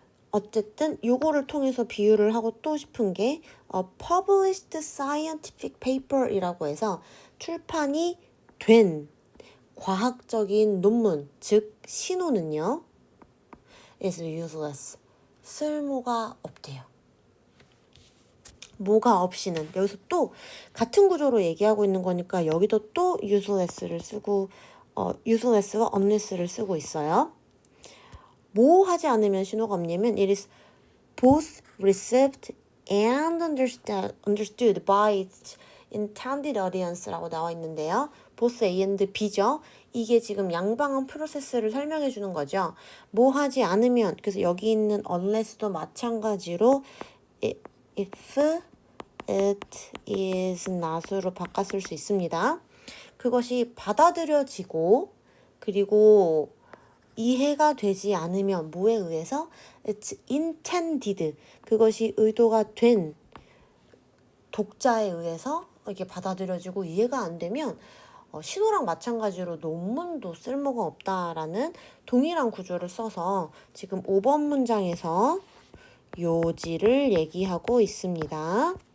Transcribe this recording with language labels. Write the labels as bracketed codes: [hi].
[ko] 어쨌든 요거를 통해서 비유를 하고 또 싶은 게 [en] published scientific paper [ko] 이라고 해서 출판이 된 과학적인 논문, 즉 신호는요 [en] is useless, [ko] 쓸모가 없대요. 뭐가 없이는 여기서 또 같은 구조로 얘기하고 있는 거니까 여기도 또 useless를 쓰고 useless와 unless를 쓰고 있어요. 뭐 하지 않으면 신호가 없냐면 [en] it is both received and understood by its intended audience [ko] 라고 나와 있는데요. [en] both A and B죠. [ko] 이게 지금 양방향 프로세스를 설명해 주는 거죠. 뭐 하지 않으면, 그래서 여기 있는 unless도 마찬가지로 [en] if it is not [ko] 으로 바꿔 쓸 수 있습니다. 그것이 받아들여지고 그리고 이해가 되지 않으면 뭐에 의해서 [en] it's intended, [ko] 그것이 의도가 된 독자에 의해서 이게 받아들여지고 이해가 안 되면 신호랑 마찬가지로 논문도 쓸모가 없다라는 동일한 구조를 써서 지금 5번 문장에서 요지를 얘기하고 있습니다.